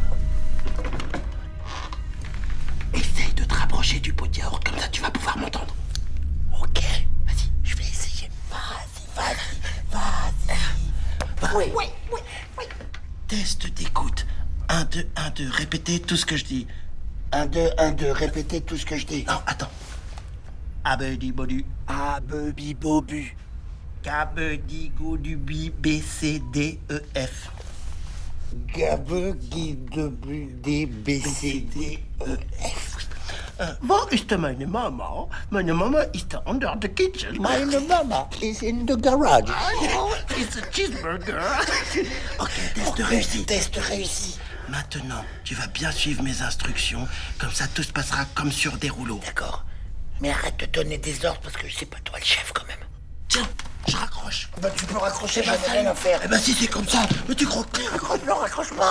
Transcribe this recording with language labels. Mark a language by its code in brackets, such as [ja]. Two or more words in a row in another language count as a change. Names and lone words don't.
[fr] Essaye de te rapprocher du pot de yaourt, comme ça tu vas pouvoir m'entendre. Ok, vas-y, je vais essayer. Vas-y. Oui. Test d'écoute. 1, 2, 1, 2, répétez tout ce que je dis. 1, 2, 1, 2, répétez tout ce que je dis. Non, attends. Abedi-bodu. Abebi-bobu. Kabedi-goudubi, B, C, D, E, F. Gabedi-dobu-D, B, C, D, E, F. [de] Wo ist meine Mama? Meine Mama ist [en] under the kitchen. [de] Meine Mama [en] is in the garage. Oh, it's a cheeseburger. Ok, [fr] test réussi. Maintenant, tu vas bien suivre mes instructions. Comme ça, tout se passera comme sur des rouleaux. D'accord. Mais arrête de donner des ordres parce que c'est pas toi le chef quand même. Tiens, je raccroche. Bah tu peux raccrocher, j'en ai rien à faire. Eh ben si c'est comme ça, mais tu crois que... Non, raccroche pas.